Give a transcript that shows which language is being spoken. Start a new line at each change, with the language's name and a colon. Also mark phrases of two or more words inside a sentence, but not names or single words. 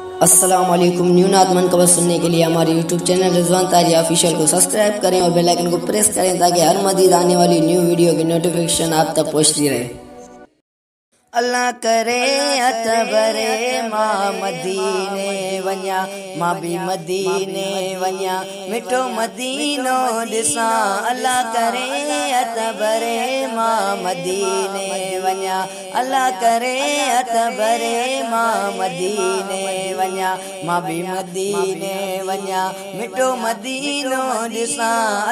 Arabic: السلام عليكم.
Hindi: न्यू नात मनकबत सुनने के लिए हमारे
English: YouTube channel
Hindi: रिजवान तारिया ऑफिशियल को सब्सक्राइब करें और
English: bell icon
Hindi: को प्रेस करें ताकि हर मजीद आने वाली
English: new video
Hindi: की नोटिफिकेशन आप तक पहुंचती रहे।
Sindhi: अल्लाह करे अतबरे मां मदीने वञा, मां भी मदीने वञा, मिठो मदीनो ॾिसां। अल्लाह करे अतबरे मां मदीने वञा, الله ڪري هٿ ڀري مان مديني وڃا، مان به مديني وڃا، مٺو مدينو ڏسان.